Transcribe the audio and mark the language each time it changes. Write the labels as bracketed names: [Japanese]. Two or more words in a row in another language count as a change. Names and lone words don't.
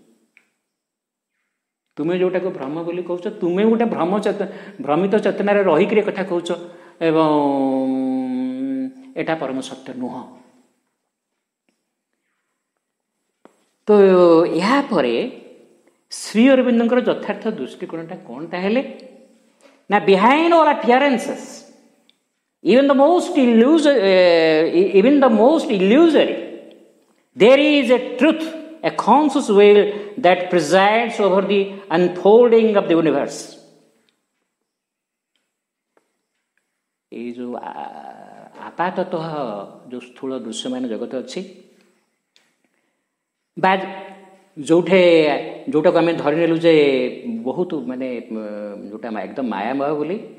[Odia] ତୁମେ ଯେଉଁଟାକୁ ଭ୍ରମ ବୋଲି କହୁଛ, ତୁମେ ଗୋଟେ ଭ୍ରମିତ ଚେତନାରେ ରହିକିରି କଥା କହୁଛ ଏବଂ ଏଟା ପରମ ସତ୍ୟ ନୁହଁ। ତ ଏହାପରେ ଶ୍ରୀଅରବିନ୍ଦଙ୍କର ଯଥାର୍ଥ ଦୃଷ୍ଟିକୋଣଟା କ'ଣ ତାହେଲେ ନା, [English] behind all appearances, even the most illusory, there is a truth, a conscious will that presides over the unfolding of the universe. [Odia] ଏଇ ଯେଉଁ ଆପାତତଃ ଯେଉଁ ସ୍ଥୂଳ ଦୃଶ୍ୟମାନ ଜଗତ ଅଛି ବା ଯେଉଁଟାକୁ ଆମେ ଧରି ନେଲୁ ଯେ ବହୁତ ମାନେ ଯେଉଁଟା ଏକଦମ ମାୟାମୟ ବୋଲି,